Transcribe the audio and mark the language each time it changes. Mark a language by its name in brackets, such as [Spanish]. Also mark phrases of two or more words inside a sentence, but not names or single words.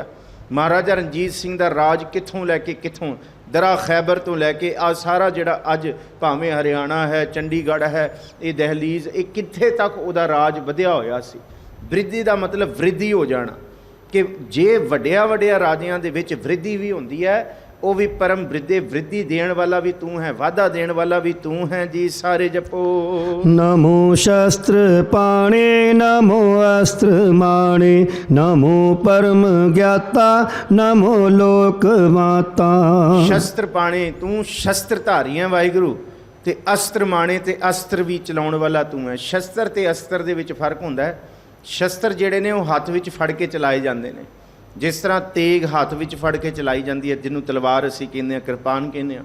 [Punjabi] ਮਹਾਰਾਜਾ ਰਣਜੀਤ ਸਿੰਘ ਦਾ ਰਾਜ ਕਿੱਥੋਂ ਲੈ ਕੇ ਕਿੱਥੋਂ, ਦਰਾ ਖੈਬਰ ਤੋਂ ਲੈ ਕੇ ਆ ਸਾਰਾ ਜਿਹੜਾ ਅੱਜ ਭਾਵੇਂ ਹਰਿਆਣਾ ਹੈ, ਚੰਡੀਗੜ੍ਹ ਹੈ, ਇਹ ਦਹਿਲੀਜ਼, ਇਹ ਕਿੱਥੇ ਤੱਕ ਉਹਦਾ ਰਾਜ ਵਧਿਆ ਹੋਇਆ ਸੀ। ਬ੍ਰਿਧੀ ਦਾ ਮਤਲਬ ਵ੍ਰਿੱਧੀ ਹੋ ਜਾਣਾ, ਕਿ ਜੇ ਵੱਡਿਆਂ ਰਾਜਿਆਂ ਦੇ ਵਿੱਚ ਵ੍ਰਿੱਧੀ ਵੀ ਹੁੰਦੀ ਹੈ, ਉਹ ਵੀ ਪਰਮ ਬ੍ਰਿਧੇ ਵ੍ਰਿद्धੀ ਦੇਣ ਵਾਲਾ ਵੀ ਤੂੰ ਹੈ, ਵਾਧਾ ਦੇਣ ਵਾਲਾ ਵੀ ਤੂੰ ਹੈ ਜੀ। ਸਾਰੇ ਜਪੋ। [Braj] नमो शस्त्र पाणे नमो अस्त्र माणे नमो परम ज्ञाता नमो लोक माता। [Punjabi] ਸ਼ਸਤਰ ਪਾਣੇ, ਤੂੰ ਸ਼ਸਤਰ ਧਾਰੀ ਹੈ ਵਾਹਿਗੁਰੂ, ਤੇ ਅਸਤਰ ਮਾਣੇ, ਤੇ ਅਸਤਰ ਵੀ ਚਲਾਉਣ ਵਾਲਾ ਤੂੰ ਹੈ। ਸ਼ਸਤਰ ਤੇ ਅਸਤਰ ਦੇ ਵਿੱਚ ਫਰਕ ਹੁੰਦਾ ਹੈ। ਸ਼ਸਤਰ ਜਿਹੜੇ ਨੇ ਉਹ ਹੱਥ ਵਿੱਚ ਫੜ ਕੇ ਚਲਾਏ ਜਾਂਦੇ ਨੇ, ਜਿਸ ਤਰ੍ਹਾਂ ਤੇਗ ਹੱਥ ਵਿੱਚ ਫੜ ਕੇ ਚਲਾਈ ਜਾਂਦੀ ਹੈ, ਜਿਹਨੂੰ ਤਲਵਾਰ ਅਸੀਂ ਕਹਿੰਦੇ ਹਾਂ, ਕਿਰਪਾਨ ਕਹਿੰਦੇ ਹਾਂ।